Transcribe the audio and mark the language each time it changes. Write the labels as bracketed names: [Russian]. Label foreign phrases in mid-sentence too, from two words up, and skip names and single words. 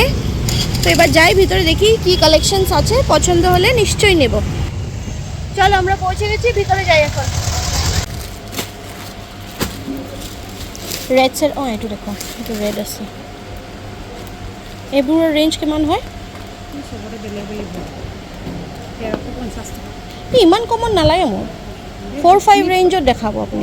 [Bangla] তো এবার যাই ভিতরে, দেখি কি কালেকশনস আছে, পছন্দ হলে নিশ্চয়ই নেব। চলো আমরা পৌঁছে গেছি, ভিতরে যাই এখন। [Assamese] ৰেডছৰ এইটো দেখো, এইটো ৰেড আছে। এইবোৰৰ ৰেঞ্জ কিমান হয়? ইমান কমত নালাগে মোৰ, 4-5 ৰেঞ্জত দেখাব আপুনি।